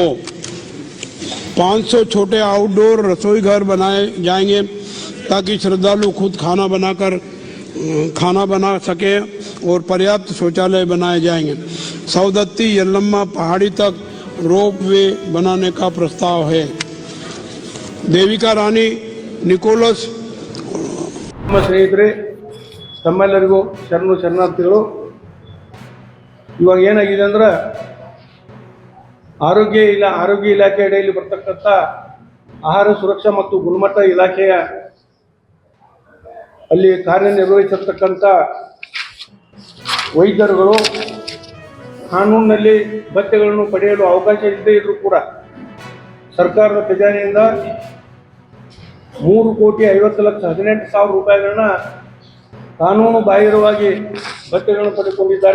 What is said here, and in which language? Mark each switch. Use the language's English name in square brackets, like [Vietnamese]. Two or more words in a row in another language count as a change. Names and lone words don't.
[Hindi] 500 छोटे आउटडोर रसोई घर बनाए जाएंगे ताकि श्रद्धालु खुद खाना बना सके और पर्याप्त शौचालय बनाए जाएंगे. सौदत्ती यल्लम्मा पहाड़ी तक रोप वे बनाने का प्रस्ताव है. देविका रानी निकोलस. [Kannada] ನಮ್ಮ ಸ್ನೇಹಿತರೆ, ತಮ್ಮೆಲ್ಲರಿಗೂ ಶರಣಾರ್ಥಿಗಳು. ಇವಾಗ ಏನಾಗಿದೆ ಅಂದ್ರೆ, ಆರೋಗ್ಯ ಇಲಾಖೆ ಅಡಿಯಲ್ಲಿ ಬರ್ತಕ್ಕಂಥ ಆಹಾರ ಸುರಕ್ಷಾ ಮತ್ತು ಗುಣಮಟ್ಟ ಇಲಾಖೆಯ ಅಲ್ಲಿ ಕಾರ್ಯನಿರ್ವಹಿಸಿರ್ತಕ್ಕಂಥ ವೈದ್ಯರುಗಳು ಕಾನೂನಿನಲ್ಲಿ ಭತ್ಯೆಗಳನ್ನು ಪಡೆಯಲು ಅವಕಾಶ ಇಲ್ಲದೇ ಇದ್ರೂ ಕೂಡ ಸರ್ಕಾರದ ಖಜಾನೆಯಿಂದ 3,50,18,000 ರೂಪಾಯಿಗಳನ್ನ ಕಾನೂನು ಬಾಹಿರವಾಗಿ ಭತ್ಯೆಗಳನ್ನು ಪಡೆದುಕೊಂಡಿದ್ದಾರೆ.